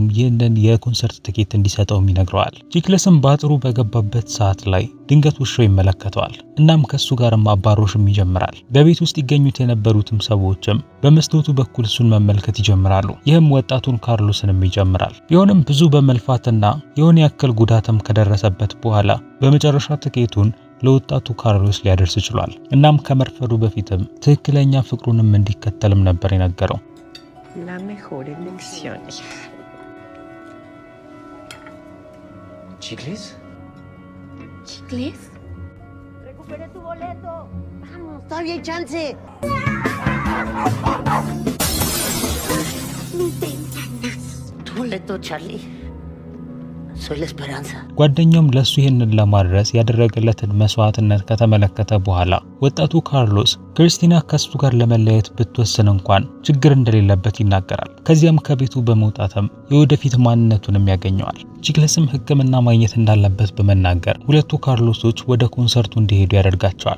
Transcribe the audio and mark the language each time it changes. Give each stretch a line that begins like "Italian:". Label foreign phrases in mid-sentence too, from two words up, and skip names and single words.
Amharic: ይህንን የኮንሰርት ትኬት እንዲሰጠው ይነግረዋል። ቺክለስም ባጥሩ በገባበት ሰዓት ላይ ድንገት ውሻው ይመለከተዋል። እናም ከሱ ጋርም አባሮሽም ይጀምራል። በቤት ውስጥ ይገኙት የነበሩትም ሰዎችም በመስታወቱ በኩል እሱን መመልከት ይጀምራሉ። ይህም ወጣቱን ካርሎስንም ይጀምራል። ቢሆንም ብዙ በመልፋትና የሆነ ያክል ጉዳትም ከደረሰበት በኋላ በመጨረሻ ትኬቱን ለወጣቱ ካርሎስ ሊያደርስ ችሏል። እናም ከመርፈዱ በፊትም ትክክለኛ ፍቅሩንም እንዲከተልም ነበር የነገረው።
Spanish: La mejor elección. ¿Chicles? ¿Chicles? ¡Recuperé tu boleto! ¡Vamos, todavía hay chance! No tengo ganas. Tu boleto, Charlie. Soy la esperanza.
Amharic: ጓደኛውም ለሱ ይሄንን ለማድረስ ያደረገለትን መስዋዕትነት ከተመለከተ በኋላ ወጣቱ ካርሎስ ክሪስቲና ከሱ ጋር ለመለያየት ብትወስን እንኳን ችግር እንደሌለበት ይናገራል። ከዚያም ከቤቱ በመውጣትም የወደፊት ማንነቱንም ያገኘዋል። ቺክለስም ሕክምና ማግኘት እንዳለበት በመናገር ሁለቱ ካርሎሶች ወደ ኮንሰርቱ እንዲሄዱ ያደርጋቸዋል።